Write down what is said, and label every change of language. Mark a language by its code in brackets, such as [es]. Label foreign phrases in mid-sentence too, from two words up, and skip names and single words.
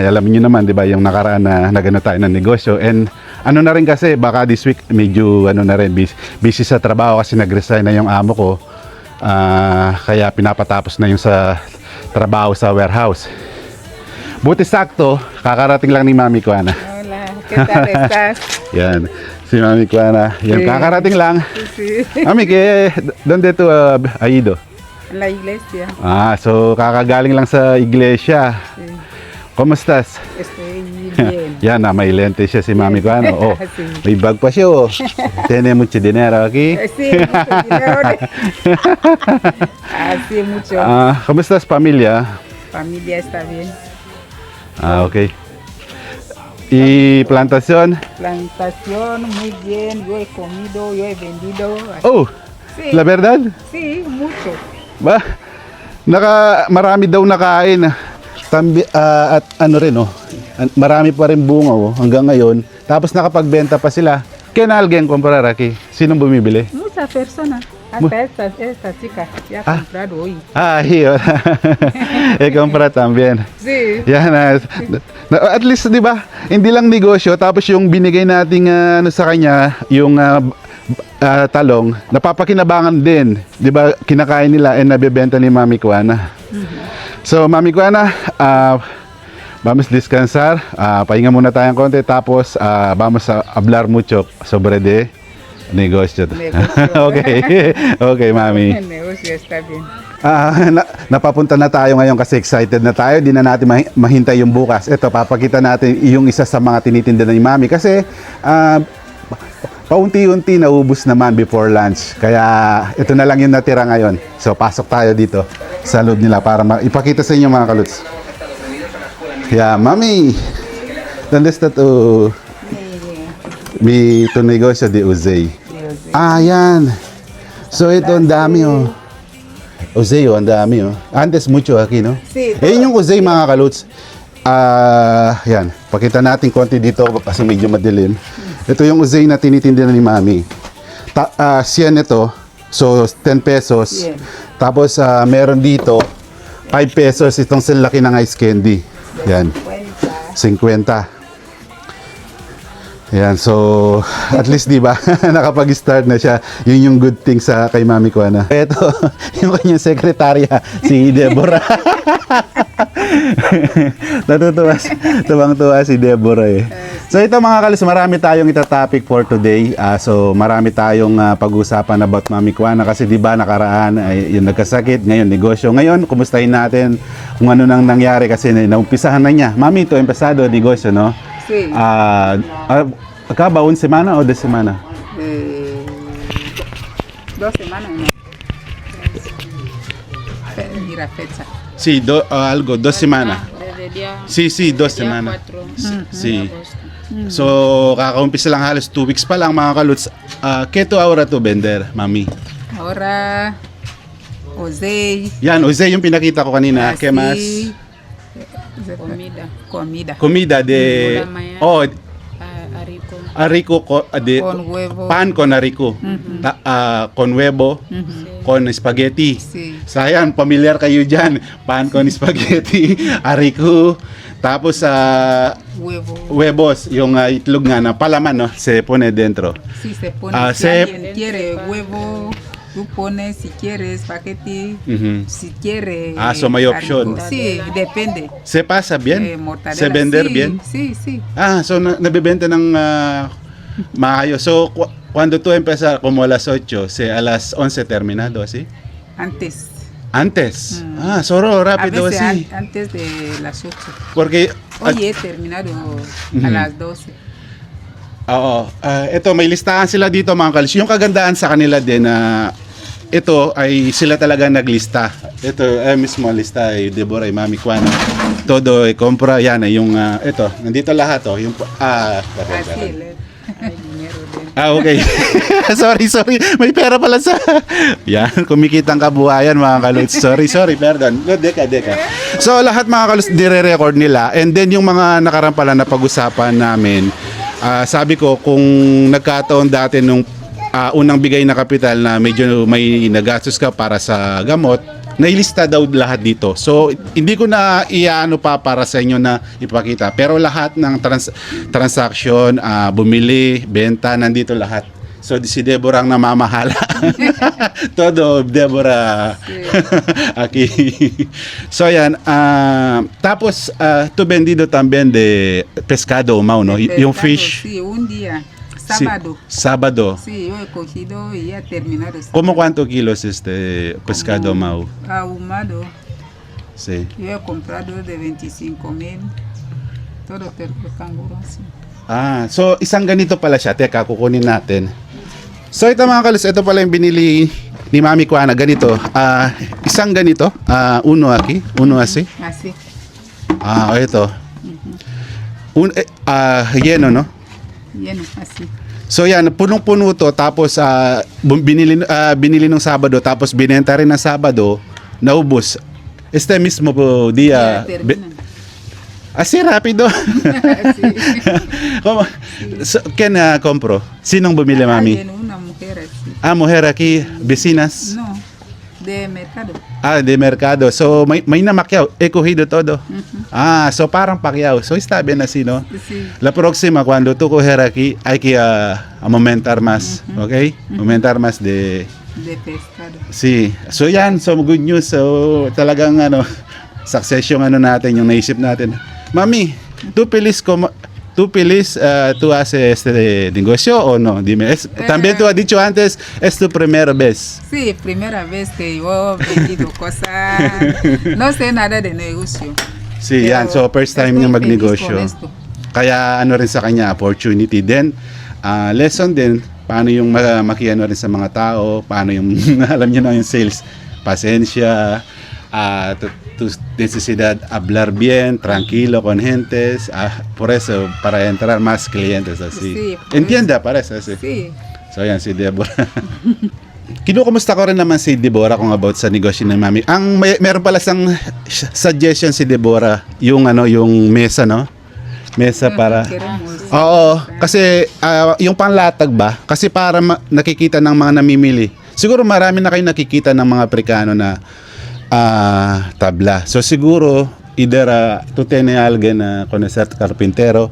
[tl] Alam niyo naman 'di ba yung nakaraan na nagano tayo ng negosyo and ano na rin kasi baka this week medyo ano na rin busy sa trabaho kasi nag-resign na yung amo ko kaya pinapatapos na yung sa trabaho sa warehouse. Buti sakto, kakarating lang ni Mami Kuana. [es] Hola, ¿qué tal estás? [tl] Yan, si Mami Kuana. Yan, kakarating lang. [es] Sí. Mami, donde tu ha ido? La iglesia. [tl] So kakagaling lang sa iglesia. [es] Sí. ¿Cómo estás? Estoy bien. [tl] Yan, may lente siya si Mami Kuana. Oh, [es] Sí. [tl] may bag pa siya, oh. [es] Tiene mucho dinero aquí. Sí, mucho dinero. Así mucho. ¿Cómo estás, familia? Familia está bien. Okay. ¿Y plantación? Plantación, muy bien. Yo he comido, yo he vendido. Oh, Sí. la verdad? Sí, mucho. [tl] Ba? Marami daw nakain. At ano rin, oh. Marami pa rin bunga, oh, hanggang ngayon. Tapos nakapagbenta pa sila. [es] ¿Quién alguien comprar aquí? [tl] Sinong bumibili? [es] Muchas personas. Hasta esta chica ya ha comprado hoy. Hiyo. Compra también. Sí. [tl] Yan, at least, di ba, hindi lang negosyo, tapos yung binigay nating ano sa kanya, yung talong, napapakinabangan din. Di ba, kinakain nila and nabibenta ni Mami Kuana. [es] So, Mami Kuana, vamos descansar, [tl] pahinga muna tayong konti, tapos [es] vamos a hablar mucho sobre de negosyo. [tl] Okay, Mami. [es] El negocio está bien. [tl] Napapunta na tayo ngayon kasi excited na tayo. Di na natin mahintay yung bukas. Ito, papakita natin yung isa sa mga tinitinda ni Mami kasi paunti-unti naubos naman before lunch. Kaya ito na lang yung natira ngayon. So pasok tayo dito sa loob nila para ipakita sa inyo mga kaluts. [es] Yeah, Mami. ¿Dónde está tu negosyo de Uzay? [tl] Yan. So ito ang dami, oh. Uzay, oh, ang dami, [es] oh. Antes mucho aquí, no? Sí. [tl] Yung Uzay, mga kaluts. Yan. Pakita natin konti dito kasi medyo madilim. Ito yung Uzay na tinitindihan ni Mami. 100 ito. So, 10 pesos. Yeah. Tapos, meron dito, 5 pesos itong silaki ng ice candy. Yan. 50. Yan, so at least 'di ba nakapag-start na siya. Yun yung [en] good thing [tl] sa kay Mami Kuana. Ito, yung kanyang sekretarya, si Deborah. Tuwang-tuwa si Deborah eh. So ito mga kalis, marami tayong itatopic for today. So marami tayong pag-usapan about Mami Kuana kasi 'di ba nakaraan ay yung nagkasakit, ngayon negosyo. Ngayon, kumustahin natin kung ano nang nangyari kasi naumpisahan na niya. [es] Mami, ito empezado negosyo, no? Sí. Acaba una semana o 2 semanas? 2 semanas, ¿no? Mira fecha. Sí, 2 semanas. Desde día, Sí, 2 día semanas. 4 Sí. de agosto. [tl] So, kakaumpisa lang halos 2 weeks pa lang mga kaluts. [es] ¿Qué to ahora to vender, Mami? Ahora, José. Yan, Jose yung pinakita ko kanina. ¿Qué más? Comida. Comida de... Ulamaya. Oh, Arico. de Con huevo. pan con arico. Con huevo, con spaghetti. Sí. [tl] So ayan, pamilyar kayo dyan. [es] Pan con spaghetti, [tl] arico. Tapos [es] Huevo. [tl] huevos, yung itlog nga na palaman, [es] no? Se pone dentro. Sí, se pone. Ah, si se- alguien quiere huevo, tú pones si quieres espagueti, Mhm. si quiere. [tl] Ah, so may option. [es] Sí, depende. Se pasa bien? Mortadela. Se vender sí, bien? Sí, sí. [tl] Ah, so nabibenta ng maayos. [es] So, cuando tú empiezas como a las 8, a las 11 terminado, así? Antes. Antes. Ah, solo A rápido veces así. antes de las 8. Porque, Hoy he terminado Ujú. a las 12. [tl] oo, ito, may listahan sila dito mga kalis. Yung kagandaan sa kanila din na ito ay sila talaga naglista. Ito, [es] mismo lista [tl] ay Deborah, ay Mami Juana. [es] Todo, compra, [tl] yan, yung, ito, nandito lahat, oh, yung, [es] Así, hay dinero dentro. [tl] okay. sorry. May pera pala sa... Yan, kumikitang kabuhayan mga kaluts. [en] Sorry, pardon. No, deka. [tl] So, lahat mga kaluts, dire-record nila. And then, yung mga nakarang pala na pag-usapan namin, sabi ko, kung nagkataon dati nung unang bigay na kapital na medyo may nagastos ka para sa gamot, nailista daw lahat dito. So, hindi ko na iano pa para sa inyo na ipakita. Pero lahat ng transaction, bumili, benta, nandito lahat. So, si Deborah ang namamahala. [es] Todo, Deborah. Aquí. [tl] So, yan. Tapos, [es] tu vendido también de pescado, Mau, no? [tl] Yung [es] Pescado, [en] fish. [es] Sí, un día. Sí, Sábado. sábado. Sí, yo he cogido y ya terminado. ¿Cómo cuánto kilos este pescado, Mau? Ahumado. Sí. Yo he comprado de 25,000. Todo el canguro así. [tl] Ah, so isang ganito pala siya. Teka, kukunin natin. So ito mga kalis, ito pala yung binili ni Mami Juana. Ganito. Isang ganito. [es] Uno aquí. Uno así. Así. Ito. Lleno, no? Lleno, así. [tl] So yan, punong-puno to. Tapos binili ng Sabado. Tapos binenta rin ng Sabado. Naubos. [es] Este mismo po dia. Ya terminan. Así rápido. Sí. ¿Cómo? So, ¿quién compro? [tl] Sinong bumili, Mami? [es] Alguien, una mujer así. Mujer aquí, vecinas. No, de mercado. De mercado. [tl] So, may namakyaw. [es] He cogido todo. [tl] So parang pakyaw. So, [es] está bien así, ¿no? Sí. La próxima, cuando tú coger aquí, hay que aumentar más. ¿Ok? Aumentar más de... De pescado. Sí. [tl] So, yan. So, [en] good news. [tl] So, talagang, success yung natin, yung naisip natin. [es] Mami, tú haces este negocio o no? Dime. También tú has dicho antes, es tu primera vez. Sí, primera vez que yo he vendido cosas. No sé nada de negocio. Sí, Pero [tl] yan. So, [en] first time [es] estoy [tl] niya [es] feliz [tl] magnegosyo. [es] con esto. [tl] Kaya rin sa kanya, opportunity din. Lesson din, paano yung makiano rin sa mga tao, paano yung, alam niyo na yung sales. Pasensya, [es] tu necesidad hablar bien, tranquilo con gentes, por eso, para entrar más clientes así. Sí, por Entienda, parece así. Sí. [tl] So yan, si Deborah. Kinukumusta ko rin naman si Deborah kung about sa negosyo ni Mami. Meron pala sang suggestion si Deborah, yung mesa, no? [es] Mesa para... Queremos. [tl] Oo, kasi yung panglatag ba? Kasi para nakikita ng mga namimili. Siguro marami na kayo nakikita ng mga Afrikano na tabla. [es] So siguro either tú tienes alguien con cert carpintero.